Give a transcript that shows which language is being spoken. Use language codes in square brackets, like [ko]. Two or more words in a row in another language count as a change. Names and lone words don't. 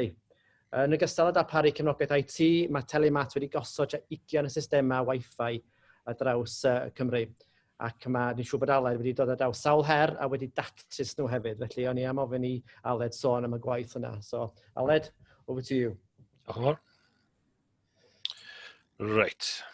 [cy] Yn ogystal â darparu cefnogaeth IT, mae Telemat wedi gosod 20 y systemau Wi-Fi ar draws Cymru. Ac ni'n siŵr bod Aled wedi dod ar draws sawl her a wedi datrys nhw hefyd. Felly o'n i am ofyn i Aled sôn am y gwaith yna. [en] So, Aled, over to you. [cy] Diolch yn fawr. Right.